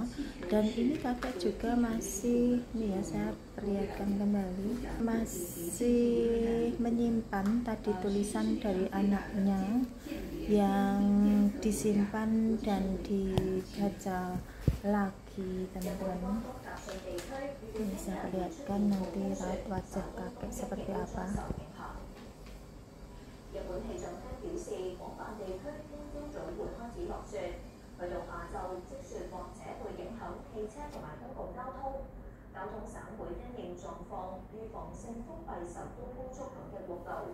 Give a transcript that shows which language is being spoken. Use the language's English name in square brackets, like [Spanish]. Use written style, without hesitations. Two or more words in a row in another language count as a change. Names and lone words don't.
[Indonesian] Dan ini kakek juga masih nih ya, saya perlihatkan kembali, masih menyimpan tadi tulisan dari anaknya yang disimpan dan dibaca lagi teman-teman. Ini saya perlihatkan nanti raut wajah kakek seperti apa. [Cantonese] 日本氣象廳表示，廣泛地區聽朝早會開始落雪，去到下晝積雪或者會影響汽車同埋公共交通。交通省會因應狀況，預防性封閉首都高速等嘅國道。